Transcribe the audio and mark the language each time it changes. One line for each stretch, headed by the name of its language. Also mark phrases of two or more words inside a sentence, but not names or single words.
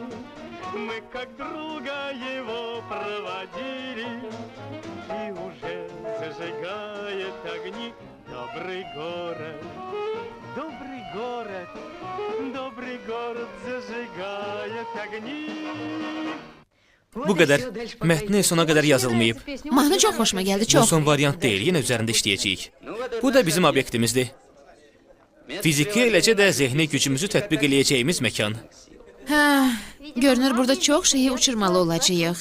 Russian: Мы как друга его проводили. И уже зажигает огни добрый город. Добрый город, добрый город zажигает огни.
Azerbaijani: Bu qədər. Mətni sona qədər yazılmayıb. Mahnı çox xoşuma gəldi, Bu çox. son variant deyil, yenə üzərində işləyəcəyik. Bu da bizim obyektimizdir. Fiziki, eləcə də zehni gücümüzü tətbiq eləyəcəyimiz məkan. Hə, görünür burada çox şeyi uçurmalı olacağıq.